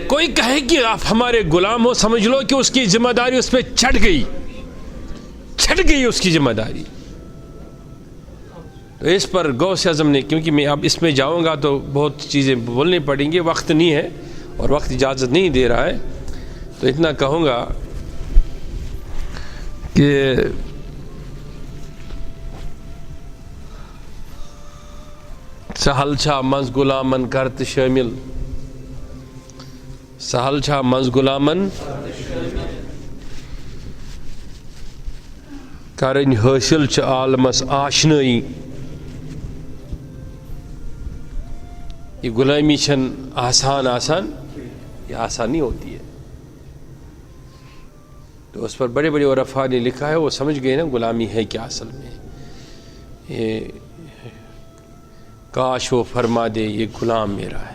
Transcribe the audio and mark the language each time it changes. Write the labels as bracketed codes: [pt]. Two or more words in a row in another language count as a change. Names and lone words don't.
[ur] کوئی کہے کہ آپ ہمارے غلام ہو، سمجھ لو کہ اس کی ذمہ داری اس پہ چڑھ گئی اس کی ذمہ داری۔ تو اس پر غوث اعظم نے، کیونکہ میں اب اس میں جاؤں گا تو بہت چیزیں بولنی پڑیں گی، وقت نہیں ہے اور وقت اجازت نہیں دے رہا ہے، تو اتنا کہوں گا [ks] کہ سہل چھا منز غلامن کرت شامل، سہل چھا منز غلامن کرن حاصل چھ عالمس آشنائی۔ [ur] یہ [ks] غلامی چھن آسان [ur] یہ آسانی ہوتی ہے۔ تو اس پر بڑے بڑے عرفاء نے لکھا ہے، وہ سمجھ گئے نا غلامی ہے کیا اصل میں۔ یہ کاش وہ فرما دے یہ غلام میرا ہے۔